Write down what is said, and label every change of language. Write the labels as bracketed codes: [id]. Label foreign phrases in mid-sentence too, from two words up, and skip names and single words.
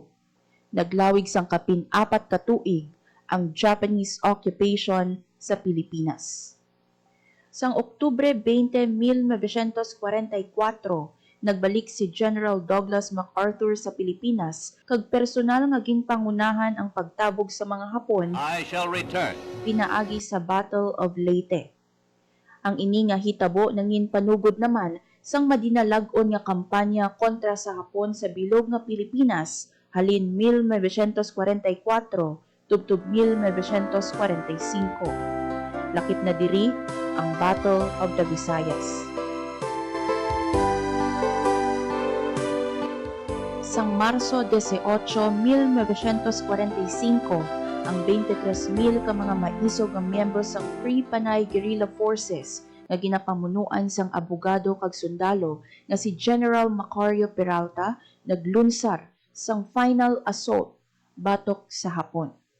[hil] Naglawig sang kapin 4 ka tuig ang [en] Japanese occupation [hil] sa Pilipinas. Sang Oktubre 20, 1944, nagbalik si General Douglas MacArthur sa Pilipinas kag personal nga ginpangunahan ang pagtabog sa mga Hapon. [en] I shall return. [hil] Pinaagi sa Battle of Leyte. Ang ini nga hitabo nangin panugod naman sang madinalag-on nga kampanya kontra sa Hapon sa bilog nga Pilipinas halin 1944 tubtub 1945. Lakip na diri ang Battle of the Visayas. Sang Marso 18, 1945, ang 23,000 ka mga maisog ang miyembro sang Free Panay Guerrilla Forces nga ginapamunuan sang abogado kag sundalo nga si General Macario Peralta naglunsar sang [en] final assault [hil] batok sa Hapon.